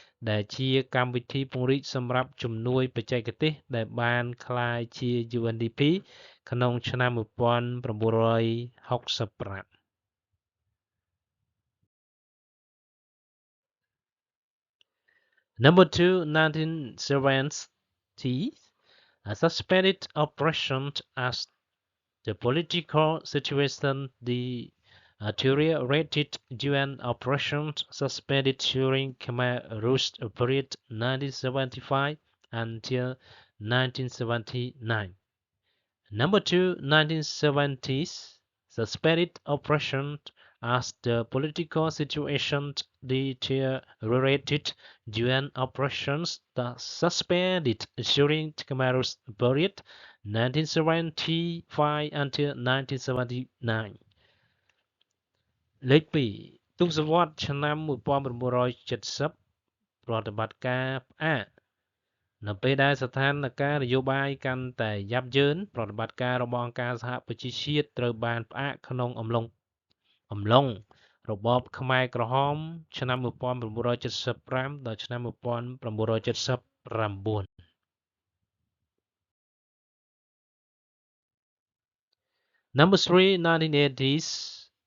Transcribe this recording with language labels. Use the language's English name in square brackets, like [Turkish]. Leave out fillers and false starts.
[Khmer] ដែលជាកម្មវិធីពង្រីកសម្រាប់ជំនួយបច្ចេកទេសដែលបានក្លាយជា UNDP ក្នុងឆ្នាំ 1965 [English] Number 2, 1970s. A suspended operation as the political situation deteriorated. UN operations suspended during Khmer Rouge period 1975 until 1979. Number 2, 1970s. Suspended operations as the political situation deteriorated. UN operations suspended during Khmer Rouge period 1975 until 1979. [Khmer] លេខ2 ទសវត្សរ៍ឆ្នាំ 1970 ប្រតិបត្តិការផ្អាកនៅពេលដែលស្ថានភាពនយោបាយកាន់តែយ៉ាប់យ៉ឺនប្រតិបត្តិការរបស់អង្គការសហប្រជាជាតិត្រូវបានផ្អាកក្នុងអំឡុងរបបខ្មែរក្រហមឆ្នាំ 1975 ដល់ឆ្នាំ 1979 [English] Number 3, 1980s.